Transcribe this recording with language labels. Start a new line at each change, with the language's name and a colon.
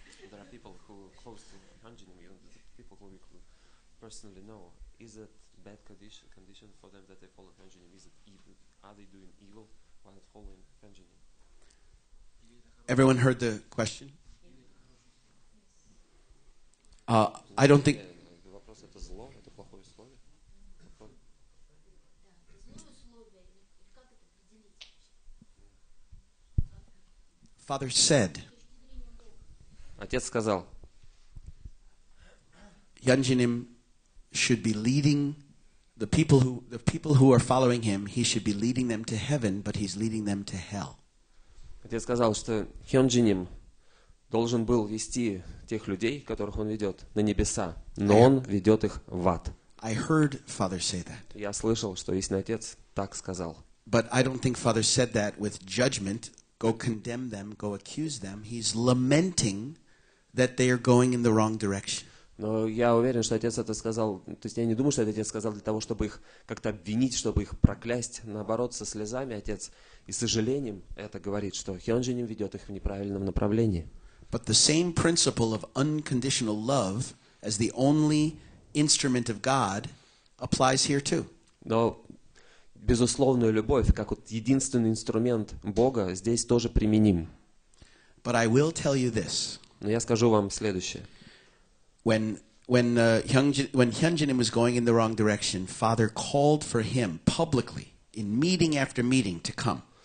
English: There are people who close to Hyounjin, people who we personally know. Is it bad condition for them that they follow Hyounjin? Is it evil? Are they doing evil while following Hyounjin? Everyone heard the question? I don't think...
Russian: Вопрос, это зло, это плохое условие?
English: Father said,
Russian: Отец сказал,
English: Hyunjinim should be leading the people who are following him, he should be leading them to heaven, but he's leading them to hell.
Russian: Отец сказал, что Хёнджиним должен был вести тех людей, которых он ведет, на небеса, но он ведет их в ад.
English: I heard Father say that.
Russian: Я слышал, что истинный отец так сказал.
English: But I don't think Father said that with judgment, go condemn them, go accuse them. He's lamenting that they are going in the wrong direction.
Russian: Но я уверен, что отец это сказал, то есть я не думаю, что этот отец сказал для того, чтобы их как-то обвинить, чтобы их проклясть. Наоборот, со слезами отец и сожалением это говорит, что Хёнджиним ведет их в неправильном направлении.
English: But the same principle of unconditional love as the only instrument of God applies here too.
Russian: Но безусловную любовь, как вот единственный инструмент Бога, здесь тоже применим.
English: But I will tell you this.
Russian: Но я скажу вам следующее.
English: When Hyunjinim was going in the wrong direction, Father called for him publicly in meeting after meeting to come.